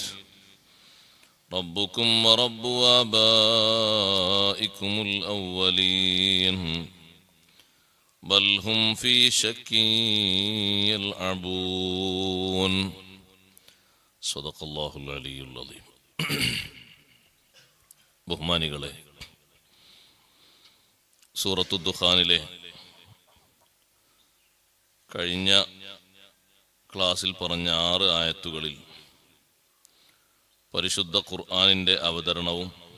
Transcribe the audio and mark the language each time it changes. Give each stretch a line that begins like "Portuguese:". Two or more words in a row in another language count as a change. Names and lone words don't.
Arabic: ربكم ورب آبائكم الأولين بل هم في شك يلعبون. صدق الله العلي العظيم.
Malayalam: ബഹുമാനികളെ, സൂറത്തു ദുഖാനിലെ കഴിഞ്ഞ ക്ലാസ്സിൽ പറഞ്ഞ 6 ആയത്തുകളിൽ പരിശുദ്ധ ഖുർആനിൻ്റെ അവതരണവും